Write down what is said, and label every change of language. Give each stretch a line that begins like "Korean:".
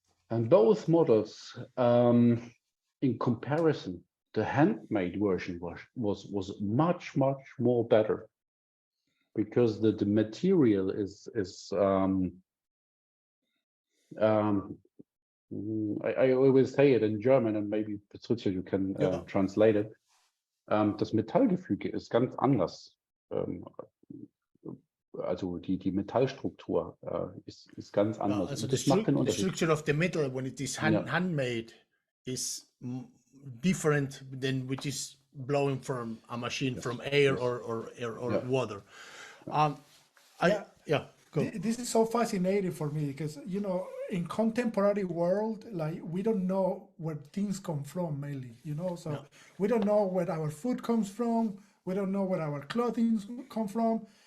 English: And both models, in comparison, the handmade version was much more better, because the material is I always say it in German, and maybe Patricia, you can translate it.
German: Das Metallgefüge ist ganz anders. Also die Metallstruktur ist ganz anders. Also Das macht den
English: the
German: Unterschied.
English: structure of the metal when it is handmade is different than which is blowing from a machine, from air or water. This is so fascinating for me, because in contemporary world, like, we don't know where things come from mainly, so we don't know where our food comes from, we don't know where our clothing come from.